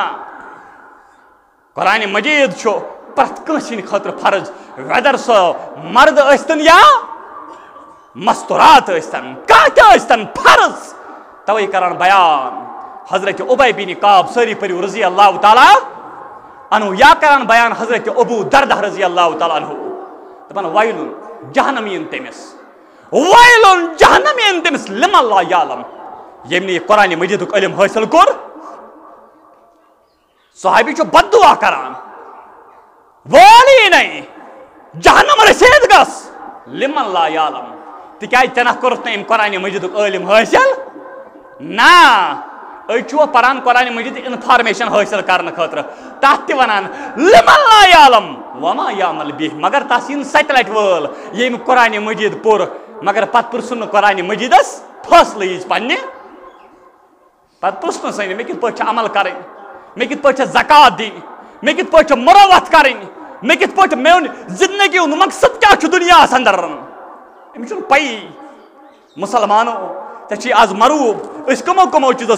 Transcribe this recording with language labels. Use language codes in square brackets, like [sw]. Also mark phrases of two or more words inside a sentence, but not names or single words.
[ks] قرآنِ مجیٖد چھُ پرٛٮ۪تھ کٲنٛسہِ ہٕنٛدِ خٲطرٕ فرض ویدر سۄ مرد ٲسۍتن یا مستورات ٲسۍتن کانٛہہ تہِ ٲسۍتن فرض توے کران بیان حضرت عبی بن کعب سٲری پٔرِو [ar] رضی اللہ تعالیٰ عنہ [ks] یا کران بیان حضرت ابو دردہ [ar] رضی اللہ تعالیٰ عنہ [ks] دپان ویلن جہنم یِن تٔمِس ویلن جہنم یِن تٔمِس [ar] لمن لا یعلم [ks] ییٚمۍ نہٕ یہِ قرآنِ مجیٖدُک علم حٲصِل کوٚر صحابی چھُ بد دعا کران وٲلی نَے جہنم رسید گژھ [ar] لمن لا یعلم [ks] تِکیٛازِ ژےٚ نہ کوٚرُتھ نہٕ أمۍ قرآنِ مجیٖدُک علم حٲصِل نہ أسۍ چھُ قرآن قرآنِ مجیٖد انفارمیشن حٲصِل کرنہٕ خٲطرٕ تتھ تہِ ونان [ar] لمن لا یعلم وما یعمل بِہ [ks] مگر تس یِن سَتہِ لٹہِ وٲل ییٚمۍ قرآنِ مجیٖد پوٚر مگر پتہٕ پرژھُن نہٕ قرآنِ مجیٖدس فٲصلہٕ یِژ پننہِ پتہٕ پرژھنس مےٚ کِتھ پٲٹھۍ چھِ عمل کرٕنۍ مےٚ کِتھ پٲٹھۍ چھِ زکات دِنۍ مےٚ کِتھ پٲٹھۍ چھِ مُروت کرٕنۍ مےٚ کِتھ پٲٹھۍ میون زندگی ہُنٛد مقصد کیٛاہ چھُ دُنیاہس انٛدر أمِس چھُنہٕ پیی مُسلمانو ژےٚ چھُے آز مروٗب أسۍ کٕمو چیٖزو